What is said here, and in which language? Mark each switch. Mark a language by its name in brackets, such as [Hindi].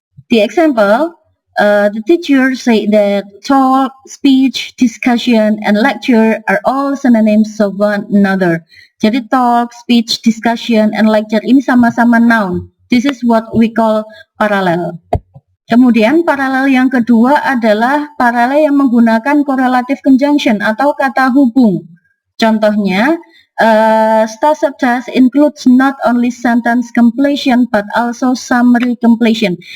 [English] The example, the teacher said that talk, speech, discussion, and lecture are all synonyms of one another. [Indonesian] Jadi talk, speech, discussion, and lecture ini sama-sama noun. [English] This is what we call parallel. [Indonesian] Kemudian paralel yang kedua adalah paralel yang menggunakan correlative conjunction atau kata hubung. Contohnya, [English] start subject includes not only sentence completion but also summary completion.